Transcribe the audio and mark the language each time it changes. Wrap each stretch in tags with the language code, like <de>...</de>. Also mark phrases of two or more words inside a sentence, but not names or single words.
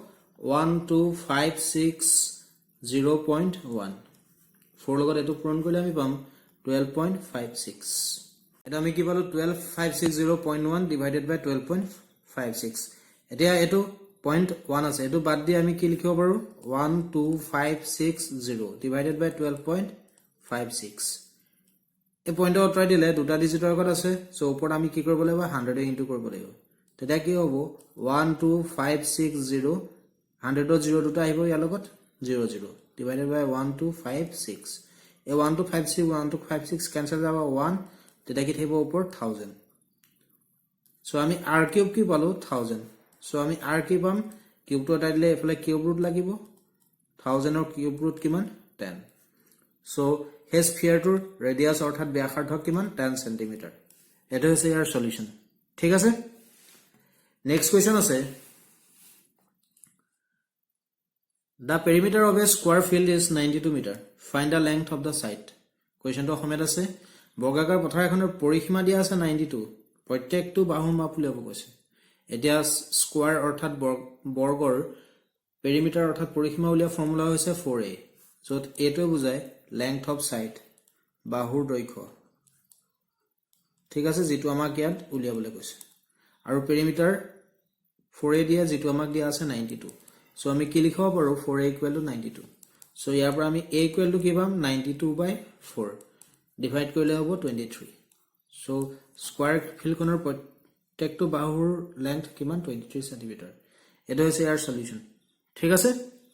<as>12560.1 4 লগত এটো পূৰণ কৰিলে আমি পাম 12.56 এটা আমি কি পালো 12560.1</as> <en>divided by</en> <as>12.56 এতিয়া এটো 0.1 আছে এটো বাদ দি আমি কি লিখিব পাৰো 12560</as> <en>divided by</en> <as>12.56 এই পইণ্ট অতৰাই দিলে দুটা ডিজিটৰ আগত আছে সো ওপৰত আমি কি কৰিব লাগিব 100 এ ইনটু কৰিব লাগিব তেতিয়া কি হ'ব 12560 100 0 দুটা আহিব ইয়াৰ লগত 00</as> <en>divided by 1256 a 1256</en> <as>cancel যাব 1 তেতিয়া কি থাকিব ওপৰ 1000 সো আমি r কিউব কি পালো 1000 সো আমি r কি পাম কিউব টো এটা দিলে এফালে</as> <en>cube root</en> <as>লাগিব 1000 ৰ</as> <en>cube root</en> <as>কিমান 10 সো হে স্ফিয়াৰটোৰ ৰেডিয়াস অৰ্থাৎ ব্যাসাৰ্ধ কিমান 10 সেন্টিমিটাৰ এটা হৈছে ইয়াৰ সলিউশন ঠিক আছে</as> <en>next question</en> <as>আছে</as> <en>The perimeter of a square field is 92 meter. Find the length of the site. Question to</en> <as>অসমীয়াত আছে বৰ্গাকাৰ পথাৰ এখনৰ পৰিসীমা দিয়া আছে 92 প্ৰত্যেকটো বাহুৰ মাপ উলিয়াব কৈছে এতিয়া স্কয়াৰ অৰ্থাৎ বৰ্গৰ পেৰিমিটাৰ অৰ্থাৎ পৰিসীমা উলিয়া ফৰ্মুলা হৈছে 4a যত a টো বুজায়</as> <en>length of site</en> <as>বাহুৰ দৈৰ্ঘ্য ঠিক আছে যেটো আমাক ইয়াত উলিয়াবলৈ কৈছে আৰু পেৰিমিটাৰ 4a দিয়া যেটো আমাক দিয়া আছে 92 So আমি কি লিখিব পাৰো</as> <en>4a equal to 92</en> <as>so ইয়াৰ পৰা আমি</as> <en>a equal to</en> <as>কি পাম 92/4 ডিভাইড কৰিলে হ'ব 23 so</as> <en>square field</en> <as>প্ৰত্যেকটো বাহুৰ লেন্থ কিমান 23 সেন্টিমিটাৰ এটা হৈছে ইয়াৰ সলিউশন ঠিক আছে</as>